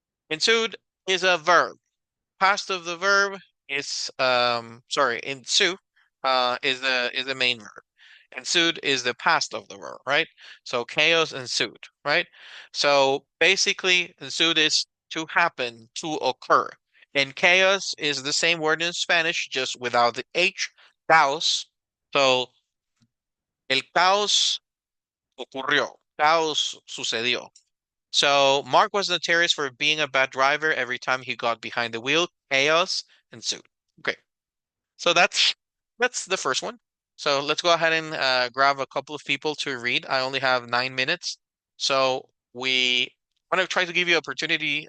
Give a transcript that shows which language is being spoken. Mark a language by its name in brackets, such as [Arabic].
[English] Ensued is a verb. Past of the verb is ensue is the main verb. Ensued is the past of the verb, right? So chaos ensued, right? So basically ensued is to happen, to occur. And chaos is the same word in Spanish, just without the H, caos. [Spanish] So el caos ocurrió, caos sucedió. [English] So Mark was notorious for being a bad driver. Every time he got behind the wheel, chaos ensued. Okay, so that's the first one. So let's go ahead and grab a couple of people to read. I only have 9 minutes, so I'm gonna try to give you opportunity.